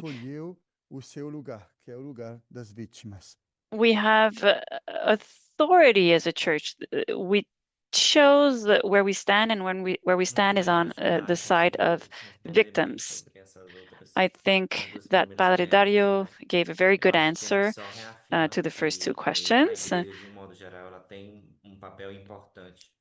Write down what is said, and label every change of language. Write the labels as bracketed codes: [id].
[pt] escolheu o seu lugar, que é o lugar das vítimas. [en] we have authority as a church. We chose where we stand, and where we stand is on the side of victims. I think that Padre Dario gave a very good answer to the first two questions. [pt] De modo geral, ela tem papel importante